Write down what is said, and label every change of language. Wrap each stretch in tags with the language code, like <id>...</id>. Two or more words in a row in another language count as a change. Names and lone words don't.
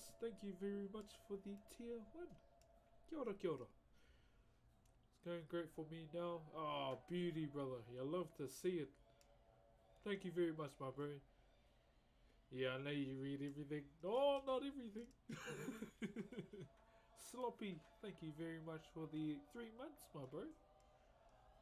<en>Thank you very much for the tier 1.</en> <mi>Kia ora, kia ora.</mi> <en>It's going great for me now. Oh, beauty, brother. You love to see it. Thank you very much, my bro. Yeah, I know you read everything. No, not everything. Sloppy, thank you very much for the 3 months, my bro.</en>